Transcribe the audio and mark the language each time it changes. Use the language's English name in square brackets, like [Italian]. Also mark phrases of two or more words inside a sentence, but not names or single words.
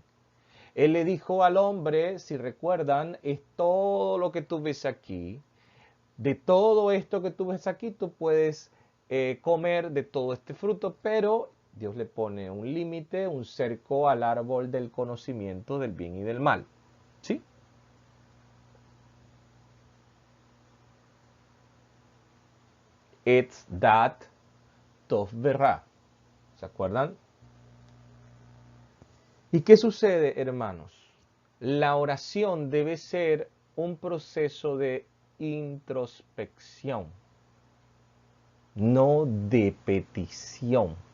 [Spanish] Él le dijo al hombre, si recuerdan, es todo lo que tú ves aquí. De todo esto que tú ves aquí, tú puedes comer de todo este fruto, pero Dios le pone un límite, un cerco al árbol del conocimiento del bien y del mal. ¿Sí? [Hebrew] עץ דעת טוב ורע. [Spanish] ¿Se acuerdan? ¿Y qué sucede, hermanos? La oración debe ser un proceso de introspección, no de petición.